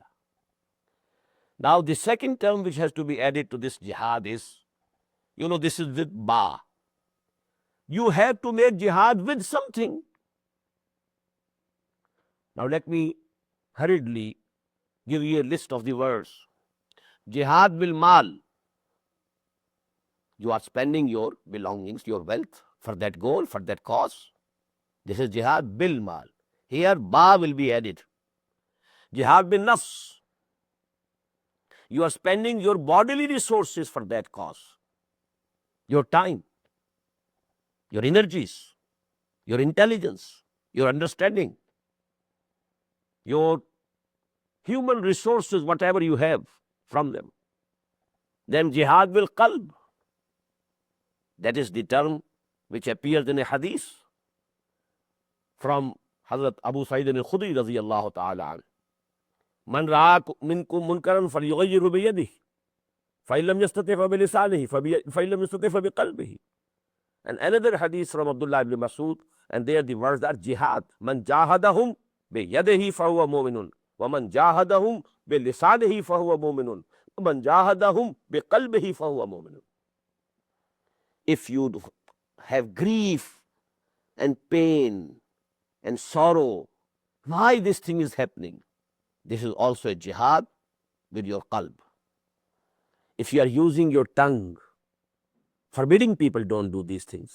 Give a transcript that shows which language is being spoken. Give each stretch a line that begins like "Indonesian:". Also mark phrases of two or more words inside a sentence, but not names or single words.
English: Now the second term which has to be added to this jihad is, this is with ba. You have to make jihad with something. Now let me hurriedly give you a list of the words.
Arabic: جهاد بالمال.
English: You are spending your belongings, your wealth for that goal, for that cause. This is
Arabic: جهاد بالمال.
English: Here ba will be added.
Arabic: جهاد بالنفس.
English: You are spending your bodily resources for that cause. Your time, your energies, your intelligence, your understanding, your human resources, whatever you have from them.
Arabic: Then جهاد بالقلب.
English: That is the term which appears in a hadith from Hazrat Abu Sa'id al-Khudri
Arabic: رضي الله تعالى. من رأى منكم منكرا فليغيره بيده فإن لم يستطع فبلسانه فإن لم يستطع فبقلبه.
English: And another hadith from Abdullah ibn Mas'ud, and there the words are jihad.
Arabic: من جاهدهم بيده فهو مؤمن ومن جاهدهم بلسانه فهو مؤمن ومن جاهدهم بقلبه فهو مؤمن.
English: If you have grief and pain and sorrow, why this thing is happening? This is also a jihad with your qalb. If you are using your tongue, forbidding people don't do these things.